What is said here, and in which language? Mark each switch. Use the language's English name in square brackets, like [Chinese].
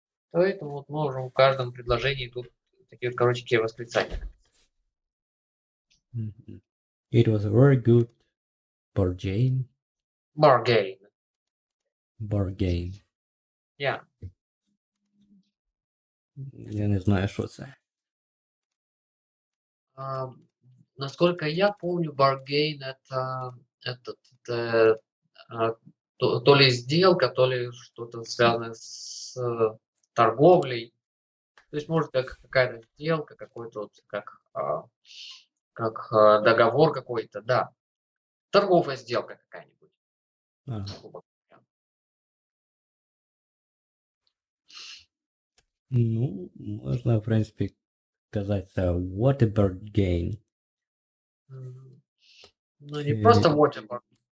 [Russian] Поэтому вот мы можем в каждом предложении тут такие вот коротенькие восклицания. [English] It was a very good bargain. Bargain. Bargain. Yeah. [Ukrainian] Я не знаю, що це. [Russian] Насколько я помню, bargain это то ли сделка, то ли что-то связанное с торговлей. То есть может как какая-то сделка, какой-то вот как договор какой-то, да. Торговая сделка какая-нибудь. Ага. грубо говоря. Ну, можно, в принципе, сказать, [English] what a bargain. [Russian] Ну, не просто [English] what a bargain.